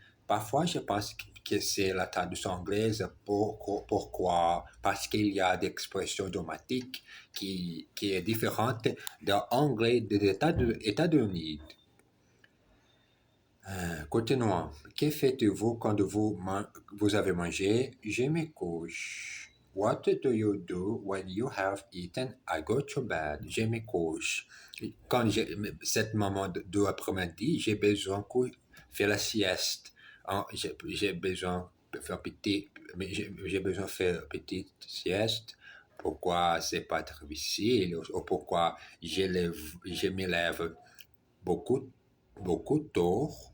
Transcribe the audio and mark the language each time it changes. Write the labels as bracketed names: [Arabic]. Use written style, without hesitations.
[French] Parfois, je pense que c'est la traduction anglaise. Pourquoi? Parce qu'il y a des expressions automatiques qui est différente de l'anglais des États-Unis. Continuons. Que faites-vous quand vous avez mangé? Je me couche. [English] What do you do when you have eaten? I go to bed. [French] Je me couche. Quand cette moment de après-midi, j'ai besoin de faire la sieste. J'ai besoin de faire j'ai besoin de faire une petite sieste. Pourquoi c'est pas très difficile ou pourquoi je me lève beaucoup, beaucoup trop.